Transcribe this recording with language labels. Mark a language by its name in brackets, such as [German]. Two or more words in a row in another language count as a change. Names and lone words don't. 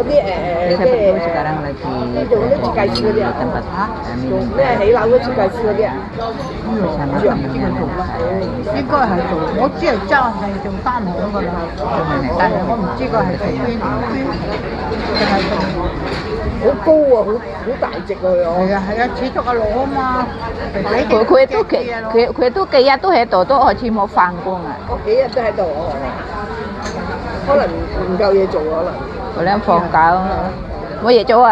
[Indonesian] Jadi sahabatku sekarang lagi berada di tempat kami bersama teman-teman saya. [Cantonese] 好高啊，好大隻啊佢哦。係啊係啊，始終個腦啊嘛，佢都幾日都喺度，都好似冇放工啊。我幾日都喺度哦，可能唔夠嘢做可能。可能放假冇嘢做啊。